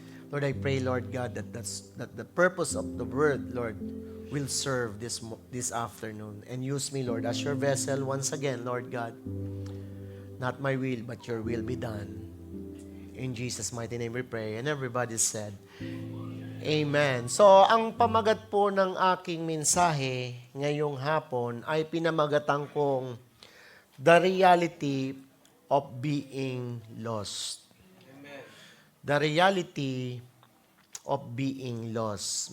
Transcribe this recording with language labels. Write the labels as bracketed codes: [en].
[en] Lord, I pray, Lord God, that the purpose of the Word, Lord, will serve this afternoon. And use me, Lord, as your vessel once again, Lord God. Not my will, but your will be done. In Jesus' mighty name we pray. And everybody said, Amen. [tl] So, ang pamagat po ng aking mensahe ngayong hapon ay pinamagatan kong [en] The Reality of Being Lost. Amen. The reality of being lost.